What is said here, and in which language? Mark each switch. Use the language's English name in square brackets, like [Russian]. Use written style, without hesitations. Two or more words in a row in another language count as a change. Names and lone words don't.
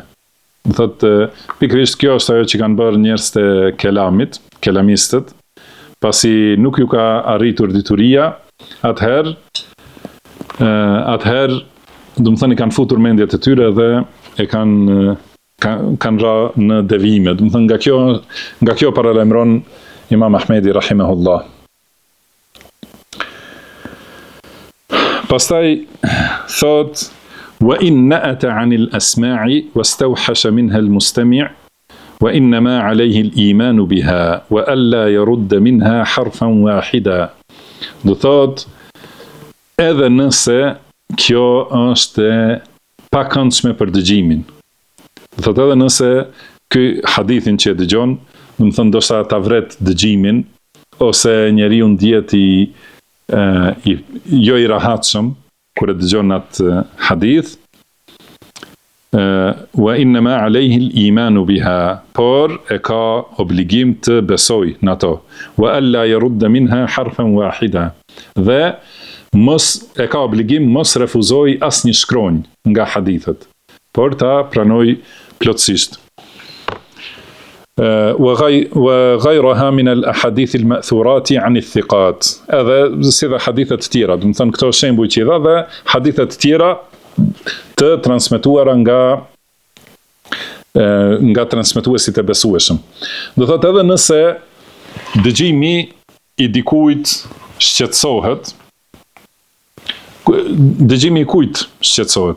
[Albanian] Do thotë pikërisht kjo është ajo që kanë bërë njerëz të kelamit, kelamistët, pasi nuk ju ka arritur dituria, atëherë do të thënë kanë futur mendjet e tyre dhe e kanë ra në devijime. Do të thënë nga kjo paralajmëron Imam Ahmedi rahimahullah. [Arabic] Pastaj thot وإن نأت عن الأسماع واستوحش منها المستمع وإنما عليه الإيمان بها وألا يرد منها حرفا واحدة. [Albanian] Do thot edhe nëse kjo është pa këndshme për dëgjimin. Do thot edhe nëse ky hadithin që e dëgjon, do të thonë ndoshta ta vret dëgjimin ose njeriu ndihet jo i rahatshëm kur e dëgjon atë hadith, [Arabic] وإنما عليه الإيمان بها, [Albanian] por e ka obligim të besoj në ato, [Arabic] وألا يرد منها حرفا واحدة, [Albanian] dhe e ka obligim mos refuzoj asnjë shkronjë nga hadithet, por ta pranoj plotësisht. [Arabic] وغيرها من الأحاديث المأثورات عن الثقات. [Albanian] Edhe si dhe hadithet të tjera, do të thonë këto shembuj që i dha dhe hadithet të tjera të transmetuara nga transmetuesit e besueshëm. Do thotë edhe nëse dëgjimi i dikujt shqetësohet, dëgjimi i kujt shqetësohet?